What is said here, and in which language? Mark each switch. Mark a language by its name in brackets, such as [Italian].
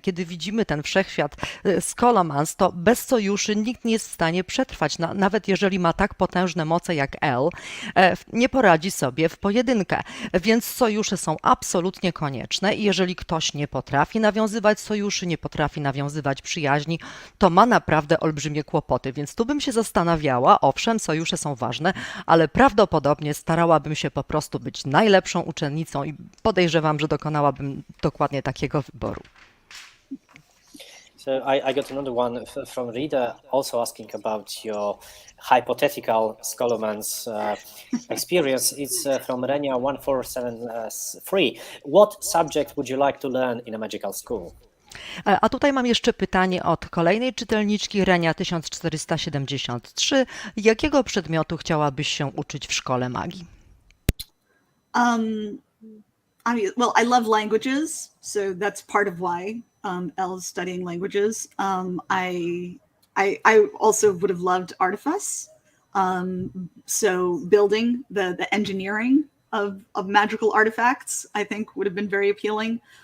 [Polish] Kiedy widzimy ten wszechświat Scholomans, to bez sojuszy nikt nie jest w stanie przetrwać, nawet jeżeli ma tak potężne moce jak Elle, nie poradzi sobie w pojedynkę, więc sojusze są absolutnie konieczne i jeżeli ktoś nie potrafi nawiązywać sojuszy, nie potrafi nawiązywać przyjaźni, to ma naprawdę olbrzymie kłopoty, więc tu bym się zastanawiała, owszem, sojusze są ważne, ale prawdopodobnie starałabym się po prostu być najlepszą uczennicą i podejrzewam, że dokonałabym dokładnie takiego wyboru. [English] So I got another one from Rita, also asking about your hypothetical Scholomans experience. It's from Renia 1473. What subject would you like to learn in a magical school? [Polish] A tutaj mam jeszcze pytanie od kolejnej czytelniczki, Renia 1473. Jakiego przedmiotu chciałabyś się uczyć w szkole magii? [English] I love languages, so that's part of why Elle's studying languages. I also would have loved artifice. So building the engineering of magical artifacts, I think would have been very appealing.